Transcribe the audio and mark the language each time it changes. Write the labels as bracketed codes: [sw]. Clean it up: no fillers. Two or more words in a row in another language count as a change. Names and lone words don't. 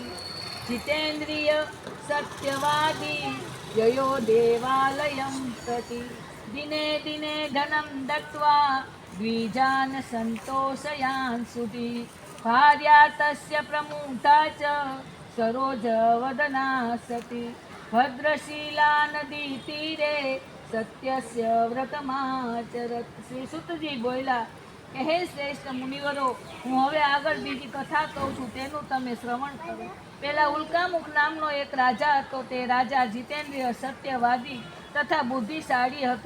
[sa] जितेन्द्रिय सत्यवादी ययो देवालयं प्रति। दिने दिने धनं दत्त्वा द्विजान् सन्तोषयान् सुधी। भार्या तस्य प्रमुखा च सरोजवदना सती। भद्रशीला नदी तीरे सत्यस्य व्रतमाचरत। [gu] શ્રી સુતજી બોલ્યા કે હે શ્રેષ્ઠ મુનિવરો, હું હવે આગળ બીજી કથા કહું છું, તેનું તમે શ્રવણ કરો। પેલા ઉલ્કામુખ નામનો એક રાજા હતો। તે રાજા જીતેન્દ્રિય, સત્યવાદી તથા બુદ્ધિશાળી હતો।